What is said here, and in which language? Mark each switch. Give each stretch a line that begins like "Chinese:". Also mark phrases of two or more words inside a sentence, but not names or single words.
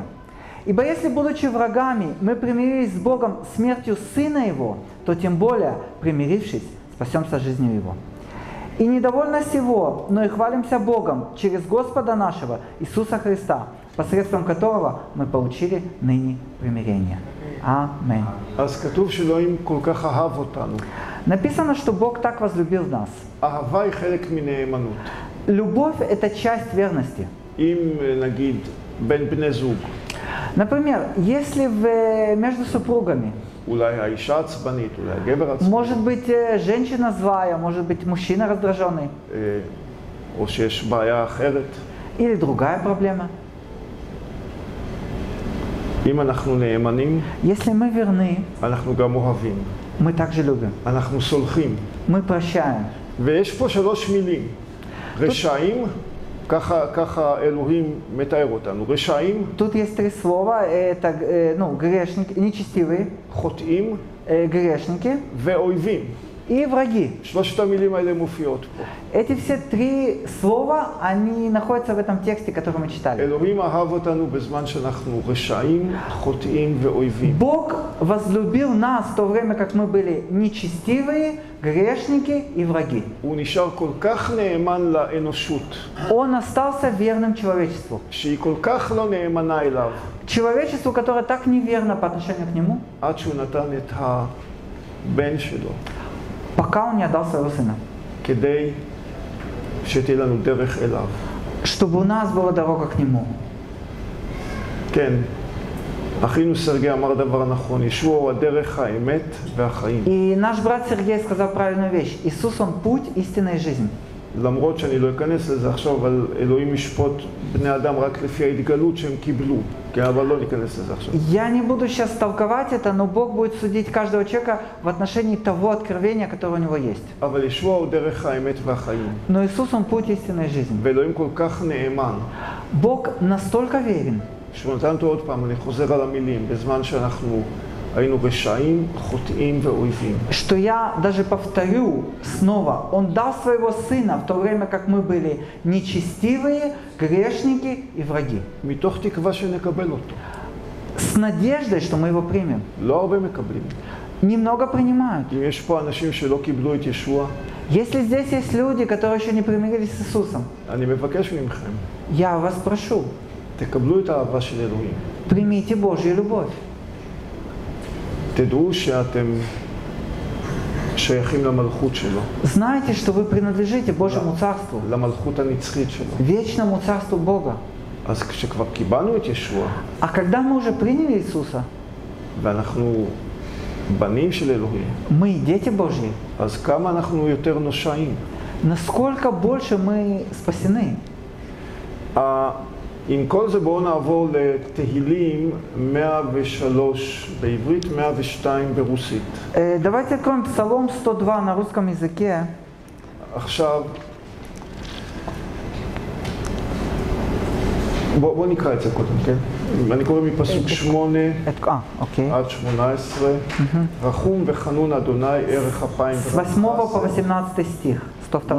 Russian: Ибо если, будучи врагами, мы примирились с Богом смертью Сына Его, то тем более, примирившись, спасемся жизнью Его. И недовольно сего, но и хвалимся Богом через Господа нашего Иисуса Христа, посредством которого мы получили ныне примирение. Аминь.
Hebrew: אז כתוב שאלוהים כל כך אהב אותנו.
Russian: Написано, что Бог так возлюбил нас.
Hebrew: אהבה היא חלק מנאמנות.
Russian: Любовь – это часть верности.
Hebrew: אם נגיד בין בני זוג,
Russian: Например, если между супругами,
Hebrew: אולי האישה עצבנית, אולי הגבר עצבני,
Russian: может быть женщина злая, может быть мужчина раздраженный,
Hebrew: או שיש בעיה אחרת,
Russian: или другая проблема.
Hebrew: אם אנחנו נאמנים,
Russian: Если мы верны,
Hebrew: אנחנו גם אוהבים.
Russian: мы также любим,
Hebrew: אנחנו סולחים.
Russian: мы прощаем.
Hebrew: ויש פה 3 מילים. רשעים, ככה אלוהים מתאר אותנו. רשעים,
Russian: Тут есть 3 слова, это грешники, нечестивые,
Hebrew: חוטאים
Russian: грешники
Hebrew: ואויבים.
Russian: и враги.
Hebrew: 3 המילים האלה מופיעות פה.
Russian: Эти все 3 слова, они находятся в этом тексте, который мы читали.
Hebrew: אלוהים אהב אותנו בזמן שאנחנו רשעים, חוטאים ואויבים.
Russian: Бог возлюбил нас в то время, как мы были нечестивые, грешники и враги.
Hebrew: הוא נשאר כל כך נאמן לאנושות,
Russian: Он остался верным человечеству.
Hebrew: שהיא כל כך לא נאמנה אליו,
Russian: Человечеству, которое так неверно по отношению к нему,
Hebrew: עד שהוא נתן את הבן שלו,
Russian: пока он не отдал своего сына.
Hebrew: כדי שתהיה לנו דרך אליו.
Russian: Чтобы у нас была дорога к нему.
Hebrew: כן, אחינו סרגי אמר דבר נכון, ישוע הוא הדרך, האמת והחיים.
Russian: И наш брат Сергей сказал правильную вещь. Иисус, Он путь, истина и жизнь.
Hebrew: למרות שאני לא אכנס לזה עכשיו, אבל אלוהים ישפוט בני אדם רק לפי ההתגלות שהם קיבלו. כן, אבל לא ניכנס לזה עכשיו.
Russian: Я не буду сейчас толковать это, но Бог будет судить каждого человека в отношении того откровения, которое у него есть.
Hebrew: אבל ישוע הוא דרך האמת והחיים.
Russian: Но Иисус, Он путь, истина и жизнь.
Hebrew: ואלוהים כל כך נאמן.
Russian: Бог настолько верен,
Hebrew: שהוא נתן אותו עוד פעם, אני חוזר על המילים, בזמן שאנחנו היינו רשעים, חוטאים ואויבים.
Russian: что я даже повторю снова, Он дал своего Сына в то время, как мы были нечестивые, грешники и враги.
Hebrew: מתוך תקווה שנקבל אותו.
Russian: С надеждой, что мы его примем.
Hebrew: לא הרבה מקבלים.
Russian: Немного принимают.
Hebrew: אם יש פה אנשים שלא קיבלו את ישוע,
Russian: Если здесь есть люди, которые еще не примирились с Иисусом,
Hebrew: אני מבקש מכם,
Russian: я вас прошу,
Hebrew: תקבלו את האהבה של אלוהים.
Russian: примите Божью любовь.
Hebrew: תדעו שאתם שייכים למלכות שלו,
Russian: Знайте, что вы принадлежите Божьему Царству,
Hebrew: למלכות הנצחית שלו.
Russian: вечному Царству Бога.
Hebrew: אז כשכבר קיבלנו את ישוע,
Russian: А когда мы уже приняли Иисуса,
Hebrew: ואנחנו בנים של אלוהים,
Russian: мы дети Божьи,
Hebrew: אז כמה אנחנו יותר נושעים.
Russian: насколько больше мы спасены.
Hebrew: עם כל זה בואו נעבור לתהילים 103 בעברית, 102 ברוסית.
Russian: Давайте откроем Псалом 102 на русском языке.
Hebrew: עכשיו, בואו נקרא את זה קודם, כן? אני קורא מפסוק 8
Russian: окей.
Hebrew: עד 18. רחום וחנון אדוני ערך אפיים
Russian: С 8 по 18 стих. 102